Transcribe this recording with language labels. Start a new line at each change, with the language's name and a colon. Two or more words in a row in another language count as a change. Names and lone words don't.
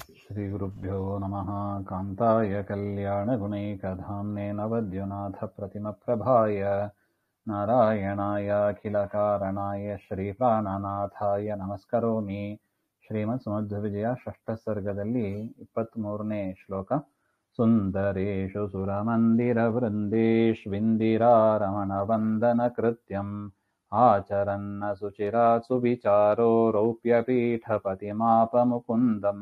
Sanskrit: श्रीगुरुभ्यो नमः। कान्ताय कल्याणगुणैकधाम्ने नवद्युनाथप्रतिमप्रभाय नारायणाय अखिलकारणाय श्रीप्राणनाथाय नमस्करोमि।
Kannada: ಶ್ರೀಮತ್ಸುಮಧ್ವವಿಜಯ ಷಷ್ಠಸರ್ಗದಲ್ಲಿ 23ನೇ ಶ್ಲೋಕ.
Sanskrit: ಸುಂದರೇಷು ಸುರಮಂದಿರವೃಂದೇಷ್ವಿಂದಿರಾರಮಣವಂದನ ಕೃತ್ಯಂ ಆಚರನ್ನ ಸುಚಿರಾತ್ ಸುವಿಚಾರೋ ರೌಪ್ಯಪೀಠಪತಿಮಾಪಮುಕುಂದಂ.